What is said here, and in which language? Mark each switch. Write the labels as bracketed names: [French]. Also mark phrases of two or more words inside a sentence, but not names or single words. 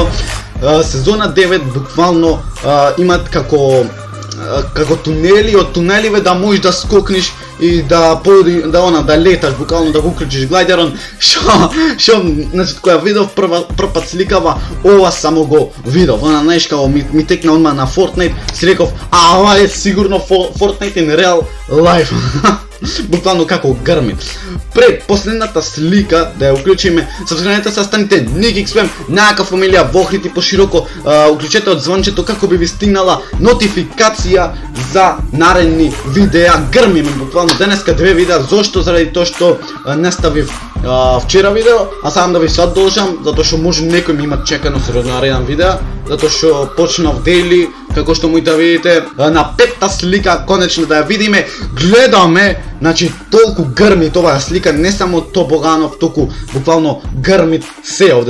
[Macedonian] Сезона 9 буквално имат како тунели, од тунеливе да можеш да скокнеш и да леташ, буквално да го уклучиш глайдерон, што, значи, која видов прв пат сликава, ова само го видов, она знаеш како ми текна одма на Fortnite, си реков, ова е сигурно Fortnite [English] in real life. [Macedonian] буквално како грми. Пред последната слика да ја уклучиме, сабскрибнете се, станете NickXPM, најака фамилија, вохрити пошироко, уклучете од звончето како би ви стигнала нотификација за наредни видеа. Грмиме буквално денеска 2 видеа, зошто? Заради тоа што не ставив вчера видео, а сакам да ви садолжам, затоа што може некој ми има чекано сериозно нареден видео, затоа што почнав дейли, како што можете да видите на 5-та слика, конечно да ја видиме, гледаме, значи толку грмит оваа слика, не само Тобоганов, току буквално грмит се овде.